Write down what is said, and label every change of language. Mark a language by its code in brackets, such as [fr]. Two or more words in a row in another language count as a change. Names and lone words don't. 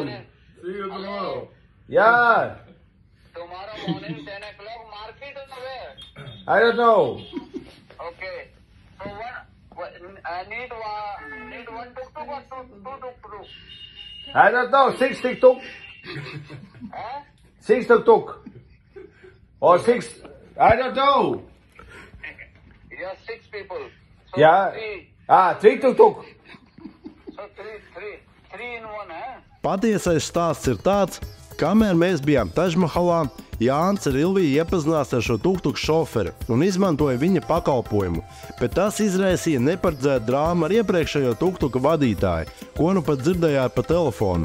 [en] See you tomorrow. Yeah. Tomorrow morning 10 o'clock market or where? I don't know. Okay. So what need one tuk-tuk or two tuk-tuk? I don't know. 6 tuk-tuk. Huh? 6 tuk-tuk. Or 6. I don't know. You are 6 people. So Yeah. 3 tuk-tuk. So three in one, huh? [lv] Patiesais stāsts ir tāds, kamēr mēs bijām Tažmahalā, Jānis ar Ilviju iepazinās ar šo tuktuku šoferi un izmantoja viņa pakalpojumu, bet tas izraisīja neparedzētu drāmu ar iepriekšējo tuktuka vadītāju, ko nu pat dzirdējāt pa telefonu.